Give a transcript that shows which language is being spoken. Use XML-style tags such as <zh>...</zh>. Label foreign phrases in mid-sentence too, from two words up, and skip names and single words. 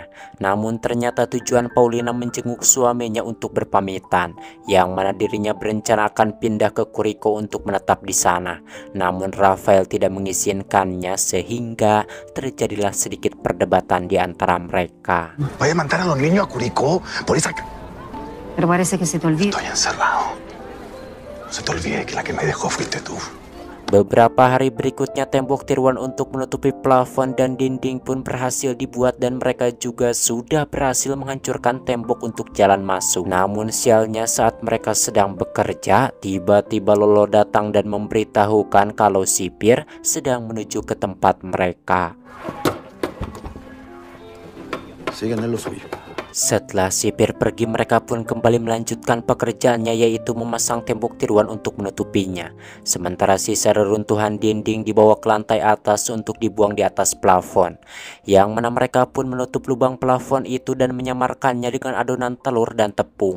<id>Namun ternyata tujuan Paulina menjenguk suaminya untuk berpamitan, yang mana dirinya berencana akan pindah ke Curicó untuk menetap di sana. Namun Rafael tidak mengizinkannya sehingga terjadilah sedikit perdebatan di antara mereka.</id> <es>Voy a mandar a los niños a Curicó por esa... Pero parece que se te olvida. Estoy encerrado. No se te olvide que la que me dejó fuiste tú.</es> <id>Beberapa hari berikutnya tembok tiruan untuk menutupi plafon dan dinding pun berhasil dibuat dan mereka juga sudah berhasil menghancurkan tembok untuk jalan masuk. Namun sialnya saat mereka sedang bekerja, tiba-tiba Lolo datang dan memberitahukan kalau sipir sedang menuju ke tempat mereka.</id> <es>Sigan en lo suyo.</es> <id>Setelah sipir pergi, mereka pun kembali melanjutkan pekerjaannya, yaitu memasang tembok tiruan untuk menutupinya. Sementara sisa reruntuhan dinding dibawa ke lantai atas untuk dibuang di atas plafon. Yang mana mereka pun menutup lubang plafon itu dan menyamarkannya dengan adonan telur dan tepung.</id>